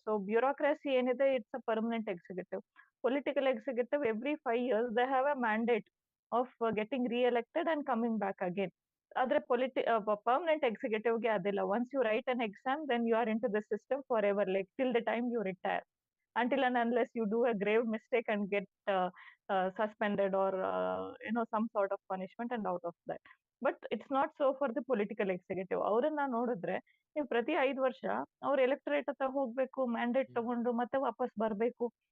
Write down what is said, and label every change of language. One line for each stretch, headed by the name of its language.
English: so bureaucracy
Kannada: ಏನಿದೆ,
English: It's a permanent executive. Political executive, every 5 years they have a mandate of getting re-elected and coming back again.
Kannada: ಆದ್ರೆ permanent ಎಕ್ಸಿಕ್ಯೂಟಿವ್ಗೆ ಅದಿಲ್ಲ.
English: Once you write an exam, then you are into the system forever, like till the time you retire, until and unless you do a grave mistake and get suspended or some sort of punishment and out of that. But it's not so for the political executive.
Kannada: ಅವ್ರನ್ನ ನೋಡಿದ್ರೆ ನೀವು ಪ್ರತಿ 5 ವರ್ಷ ಅವ್ರ ಎಲೆಕ್ಟರೇಟ್ ಹತ್ರ ಹೋಗ್ಬೇಕು, mandate ತಗೊಂಡು ಮತ್ತೆ ವಾಪಸ್ ಬರ್ಬೇಕು.